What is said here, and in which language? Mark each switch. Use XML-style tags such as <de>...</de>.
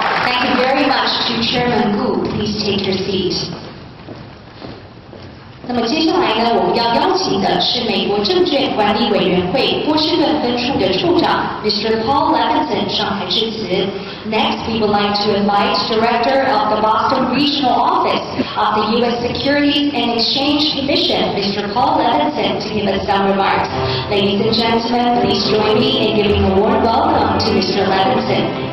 <en>Thank you very much to Chairman Gu. Please take your seat.</en> <zh>那么接下来呢，我们要邀请的是美国证券管理委员会波士顿分处的处长 Mr. Paul Levinson 上台致辞。</zh> <en>Next, we would like to invite Director of the Boston Regional Office of the U.S. Securities and Exchange Commission, Mr. Paul Levinson, to give us some remarks. Ladies and gentlemen, please join me in giving a warm welcome to Mr. Levinson.</en>